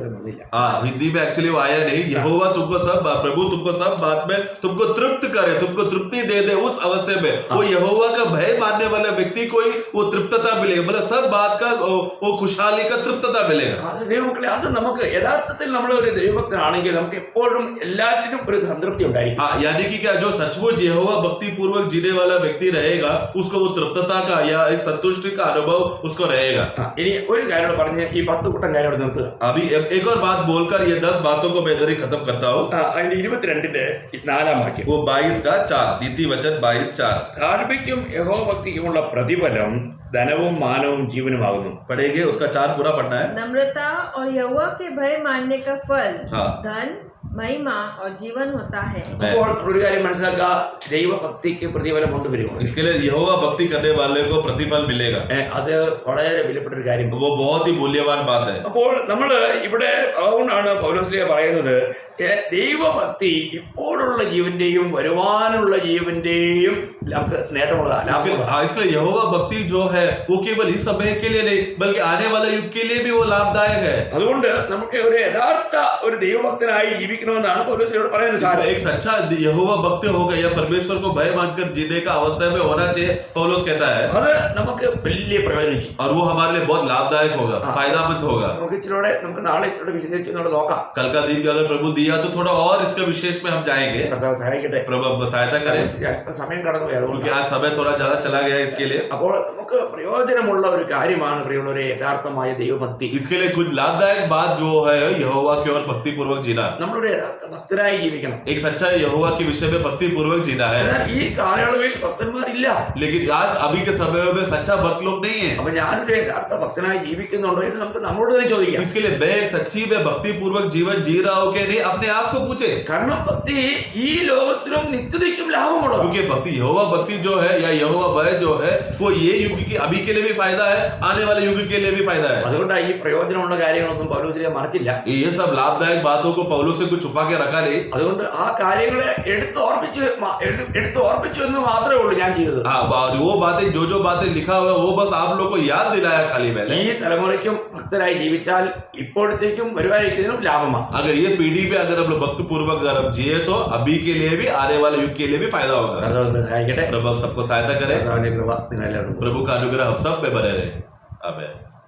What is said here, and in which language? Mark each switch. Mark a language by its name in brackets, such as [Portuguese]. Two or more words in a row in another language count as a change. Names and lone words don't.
[Hindi] हिंदी में एक्चुअली वो आया नहीं. यहोवा तुमको सब, प्रभु तुमको सब बात में तुमको तृप्त करे, तुमको तृप्ति दे दे. उस अवस्थे में वो यहोवा का भय मानने वाले व्यक्ति को ही वो तृप्तता मिलेगा, मतलब सब बात का वो खुशहाली का तृप्तता मिलेगा. [Malayalam] ദൈവമക്കളെ, അത് നമുക്ക് യഥാർത്ഥത്തിൽ നമ്മൾ ഒരു ദൈവഭക്തനാണെങ്കിൽ നമുക്ക് എപ്പോഴും എല്ലാറ്റിനും ഒരു സംതൃപ്തി ഉണ്ടായിരിക്കും. [Hindi] यानी कि क्या, जो सचमुच यहोवा भक्ति पूर्वक जीने वाला व्यक्ति रहेगा उसको वो तृप्तता का या एक संतुष्टि का अनुभव उसको रहेगा. [Malayalam] ഇനി ഒരു കാര്യം പറഞ്ഞ് ഈ 10 കൂട്ടം കാര്യം അവിടെ നിർത്തുക. [Hindi] अभी एक और बात बोलकर ये 10 बातों को मैं इधर ही खत्म करता हूँ. [Malayalam] അതിന്റെ 22ന്റെ 4ാം വാക്യം, [Hindi] वो 22:4 नीति वचन 22:4 [Malayalam] ധാർമ്മിക്കും യഹോവ ഭക്തിക്കുമുള്ള പ്രതിഫലം ധനവും മാനവും ജീവനുമാകുന്നു. [Hindi] पढ़ेंगे, उसका 4 पूरा पढ़ना है. नम्रता और यहोवा के भय मानने का फल धन, महिमा और जीवन होता है. [Malayalam] അപ്പോൾ ഒരു കാര്യം മനസ്സിലാക്കുക, ദൈവഭക്തിക്ക് പ്രതിഫലം വരും. [Hindi] इसके लिए यहोवा भक्ति करने वाले को प्रतिफल मिलेगा. [Malayalam] അത് വളരെ വിലപ്പെട്ട ഒരു കാര്യം. [Hindi] वो बहुत ही मूल्यवान बात है. [Malayalam] അപ്പോൾ നമ്മൾ ഇവിടെ അതുകൊണ്ടാണ് പൗലോസ്ലീഹ പറയുന്നത്, ദൈവഭക്തി ഇപ്പോഴുള്ള ജീവന്റെയും വരുവാനുള്ള ജീവന്റെയും നമുക്ക് നേട്ടമുള്ളതാണ്. [Hindi] इसलिए यहोवा भक्ति जो है वो केवल इस समय के लिए नहीं बल्कि आने वाले युग के लिए भी वो लाभदायक है. [Malayalam] അതുകൊണ്ട് നമുക്ക് ഒരു യഥാർത്ഥ ഒരു ദൈവഭക്തനായി ജീവിക്കണമെന്നാണ് പൗലോസിനോട് പറയുന്നത് സാരം. [Hindi] एक सच्चा यहोवा भक्त होगा या परमेश्वर को भय मानकर जीने का अवस्था में होना चाहिए, पौलुस कहता है, [Malayalam] അത് നമുക്ക് വലിയ പ്രയോജനം ചെയ്യും. [Hindi] और वो हमारे लिए बहुत लाभदायक होगा, फायदामंद होगा. [Malayalam] നമുക്ക് ഇച്ചിലൂടെ നമുക്ക് നാളെ ഇച്ചിലൂടെ വിശദീകരിച്ച് നോക്കാം. [Hindi] कल का दिन भी अगर प्रभु दिया तो थोड़ा और इसका विशेष में हम जाएंगे. [Malayalam] കർത്താവ് സഹായിക്കട്ടെ. [Hindi] प्रभु हमको सहायता करे, [Malayalam] സമയം കടന്നുപോയി, അതുകൊണ്ട് [Hindi] क्योंकि आज समय थोड़ा ज्यादा चला गया इसके लिए. [Malayalam] അപ്പോൾ നമുക്ക് പ്രയോജനമുള്ള ഒരു കാര്യമാണ് പ്രിയമുള്ളവരെ യഥാർത്ഥമായ ദൈവഭക്തി. [Hindi] इसके लिए कुछ लाभदायक बात जो है यहोवा की ओर भक्ति पूर्वक जीना. [Malayalam] നമ്മളൊരു യഥാർത്ഥ ഭക്തരായി ജീവിക്കണം. [Hindi] एक सच्चा यहोवा के विषय में भक्ति पूर्वक जीना है. [Malayalam] എന്നാൽ ഈ കാലയളവിൽ ഭക്തന്മാരില്ല. [Hindi] लेकिन आज अभी के समय में सच्चा भक्त लोग नहीं है. [Malayalam] അപ്പൊ ഞാനൊരു യഥാർത്ഥ ഭക്തനായി ജീവിക്കുന്നുണ്ടോ എന്ന് നമുക്ക് നമ്മളോട് തന്നെ ചോദിക്കാം. [Hindi] इसके लिए मैं एक सच्ची में भक्ति पूर्वक जीवन जी रहा हूं कि नहीं, अपने आप को पूछे. [Malayalam] കാരണം ഭക്തി ഈ ലോകത്തിലും നിത്യതയ്ക്കും ലാഭമുള്ളത്. [Hindi] क्योंकि भक्ति यहोवा भक्ति जो है या यहोवा भय जो है वो ये युग की अभी के लिए भी फायदा है, आने वाले युग के लिए भी फायदा है. [Malayalam] അതുകൊണ്ട് ഈ പ്രയോജനമുള്ള കാര്യങ്ങളൊന്നും പൗലോസിനെ മറച്ചില്ല. [Hindi] ये सब लाभदायक बातों को पौलुस से कुछ छुपा के रखा नहीं. [Malayalam] അതുകൊണ്ട് ആ കാര്യങ്ങളെ എടുത്ത് ഓർമ്മിച്ചു എന്ന് മാത്രമേ ഉള്ളൂ ഞാൻ ചെയ്തത്. [Hindi] वो बातें जो बातें लिखा हुआ है वो बस आप लोग को याद दिलाया खाली मैंने. [Malayalam] ഈ തലമുറയ്ക്കും ഭക്തരായി ജീവിച്ചാൽ ഇപ്പോഴത്തേക്കും വരുവാനിരിക്കുന്നതിനും ലാഭമാണ്. [Hindi] अगर ये पीढ़ी पे अगर हम लोग भक्ति पूर्वक अगर हम जिए तो अभी के लिए भी आने वाले युग के लिए भी फायदा होगा. [Malayalam] സഹായിക്കട്ടെ. [Hindi] प्रभु हम सबको सहायता करे. [Malayalam] കർത്താവിന്റെ കൃപ നിങ്ങളെല്ലാവർക്കും [Hindi] प्रभु का अनुग्रह हम सब पे बने रहे. आमीन.